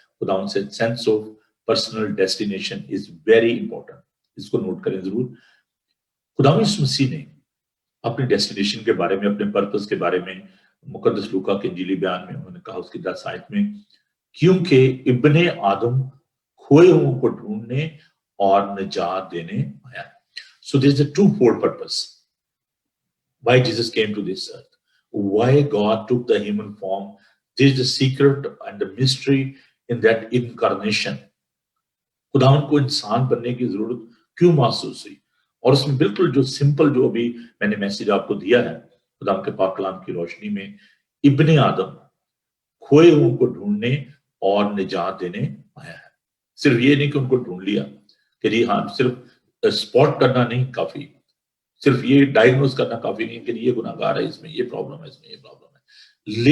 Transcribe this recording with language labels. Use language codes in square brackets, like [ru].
[ur] خداوند سے [en] sense of personal destination is very important. [ur] اس کو نوٹ کریں ضرور. خداوند یسوع مسیح نے اپنی ڈیسٹینیشن کے بارے میں، اپنے پرپس کے بارے میں مقدس لوکا کے انجیلی بیان میں انہوں نے کہا اس کی 10 آیت میں، کیونکہ ابن آدم کھوئے ہوں کو ڈھونڈنے اور نجات دینے آیا. [en] So there is a two-fold purpose why Jesus came to this earth. Why God took the human form. This is the secret and the mystery in that incarnation. [ur] خداوند کو انسان بننے کی ضرورت کیوں محسوس ہوئی؟ اور اس میں بالکل جو سمپل جو ابھی میں نے میسج آپ کو دیا ہے خداوند کے پاک کلام کی روشنی میں، ابن آدم کھوئے ہوں کو ڈھونڈنے اور نجات دینے آیا ہے. صرف یہ نہیں کہ ان کو ڈھونڈ لیا، کہ جی ہاں صرف اسپاٹ کرنا نہیں کافی، صرف یہ ڈائگنوز کرنا کافی نہیں کہ یہ گناہ گار ہے، اس میں یہ پرابلم ہے، اس میں یہ پرابلم ہے.